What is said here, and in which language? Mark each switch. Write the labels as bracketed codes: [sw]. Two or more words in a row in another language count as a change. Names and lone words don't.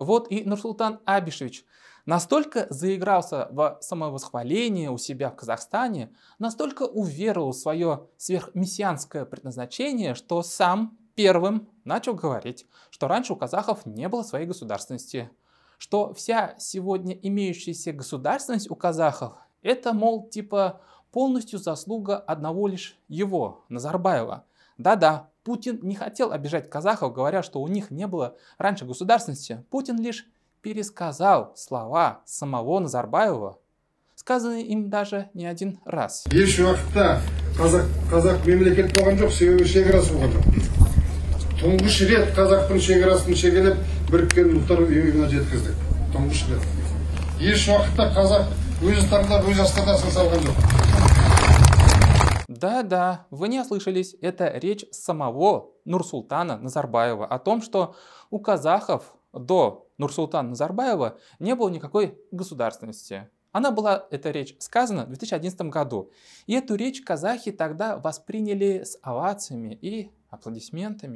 [ru] Вот и Нурсултан Абишевич настолько заигрался в самовосхваление у себя в Казахстане, настолько уверовал в свое сверхмессианское предназначение, что сам первым начал говорить, что раньше у казахов не было своей государственности, что вся сегодня имеющаяся государственность у казахов – это, мол, типа полностью заслуга одного лишь его, Назарбаева. Да-да, Путин не хотел обижать казахов, говоря, что у них не было раньше государственности. Путин лишь пересказал слова самого Назарбаева, сказанные им даже не один раз. [kk] Тұңғыш рет қазақтың шекарасын шегелеп біріккен ұлттар ұйымына жеткіздік. Тұңғыш рет. Еш уақытта қазақ өз таңдап өз астанасын салған жоқ. [ru] Да-да, вы не ослышались. Это речь самого Нурсултана Назарбаева о том, что у казахов до Нурсултана Назарбаева не было никакой государственности. Она была, эта речь, сказана в 2011 году. И эту речь казахи тогда восприняли с овациями и аплодисментами.